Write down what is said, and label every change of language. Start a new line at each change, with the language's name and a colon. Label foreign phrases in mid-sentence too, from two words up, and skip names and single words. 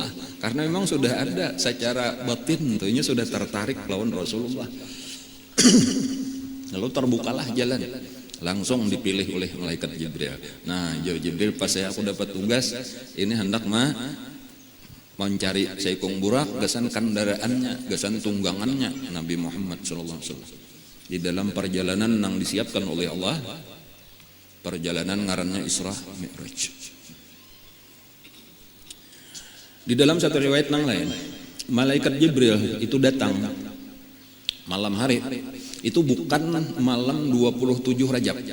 Indonesian: Karena memang sudah ada secara batin tentunya sudah tertarik lawan Rasulullah. Lalu terbukalah jalan. Langsung dipilih oleh malaikat Jibril. Nah, Jibril pas aku dapat tugas ini hendak mencari seikung burak, gasan kendaraannya, gasan tunggangannya Nabi Muhammad
Arabic: صلى الله عليه وسلم.
Indonesian: Di dalam perjalanan yang disiapkan oleh Allah, perjalanan ngarannya Isra Mi'raj. Di dalam satu riwayat yang lain, malaikat Jibril itu datang malam hari. Itu bukan malam 27 Rajab.